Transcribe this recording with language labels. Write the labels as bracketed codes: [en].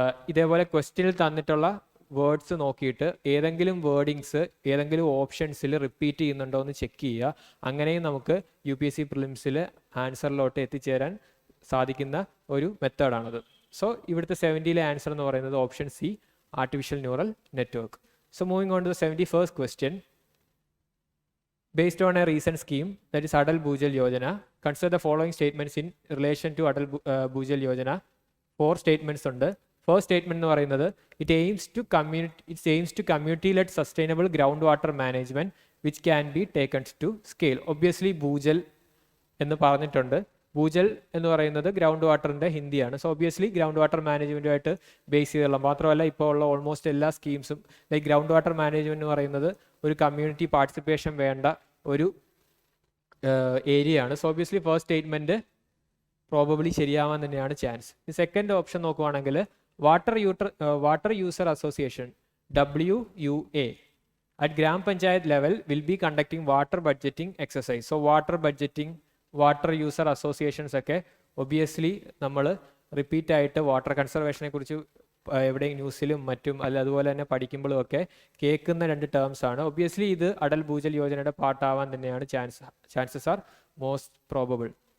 [ml] ഇതേപോലെ ക്വസ്റ്റ്യനിൽ തന്നിട്ടുള്ള വേർഡ്സ് നോക്കിയിട്ട് ഏതെങ്കിലും വേർഡിങ്സ് ഏതെങ്കിലും ഓപ്ഷൻസിൽ റിപ്പീറ്റ് ചെയ്യുന്നുണ്ടോ എന്ന് ചെക്ക് ചെയ്യുക. അങ്ങനെയും നമുക്ക് UPSC പ്രിലിംസിൽ ആൻസറിലോട്ട് എത്തിച്ചേരാൻ സാധിക്കുന്ന ഒരു മെത്തേഡാണത്. [en] so ഇവിടുത്തെ 70ലെ answer [ml] എന്ന് പറയുന്നത് [en] Option C artificial neural network. So moving on to the 71st question. Based on a recent scheme, that is Atal Bhujal Yojana, consider the following statements in relation to Atal Bhujal Yojana. 4 statements under. ഫസ്റ്റ് സ്റ്റേറ്റ്മെന്റ് [ml] എന്ന് പറയുന്നത് [en] It aims to community led sustainable ground water management which can be taken to scale. [ml] Obviously Bhujal എന്ന് പറഞ്ഞിട്ടുണ്ട്. ഭൂജൽ എന്ന് പറയുന്നത് ground വാട്ടറിൻ്റെ ഹിന്ദിയാണ്. So obviously ground water മാനേജ്മെൻറ്റുമായിട്ട് base ചെയ്തുള്ള, മാത്രമല്ല ഇപ്പോൾ ഉള്ള ഓൾമോസ്റ്റ് എല്ലാ സ്കീംസും ലൈക്ക് ഗ്രൗണ്ട് വാട്ടർ മാനേജ്മെൻറ്റ് എന്ന് പറയുന്നത് ഒരു കമ്മ്യൂണിറ്റി പാർട്ടിസിപ്പേഷൻ വേണ്ട ഒരു ഏരിയയാണ്. So obviously first statement probably ശരിയാവാൻ തന്നെയാണ് ചാൻസ്. ഈ സെക്കൻഡ് ഓപ്ഷൻ നോക്കുവാണെങ്കിൽ [en] Water user association WUA at Gram Panchayat level will be conducting water budgeting exercise. So water budgeting, [ml] water user associations ഒക്കെ ഒബിയസ്ലി നമ്മൾ repeat ആയിട്ട് water കൺസർവേഷനെ കുറിച്ച് എവിടെ ന്യൂസിലും മറ്റും അതുപോലെ തന്നെ പഠിക്കുമ്പോഴും ഒക്കെ കേൾക്കുന്ന രണ്ട് ടേംസ് ആണ്. ഒബിയസ്ലി ഇത് അടൽ ഭൂജൽ യോജനയുടെ പാർട്ടാവാൻ തന്നെയാണ് ചാൻസസ് [en] Are most probable.